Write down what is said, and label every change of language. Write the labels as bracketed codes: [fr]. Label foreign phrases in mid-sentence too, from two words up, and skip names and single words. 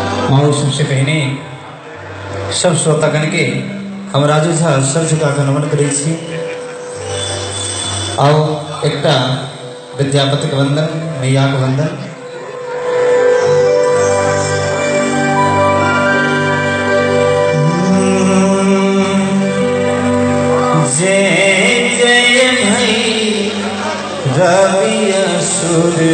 [mai] और सबसे पहले सब श्रोतागण के हम राजू झा सर झुकाकर नमन करै छी। आओ एकटा विद्यापति के वंदन, मैया के वंदन। जय जय भई रवि असुर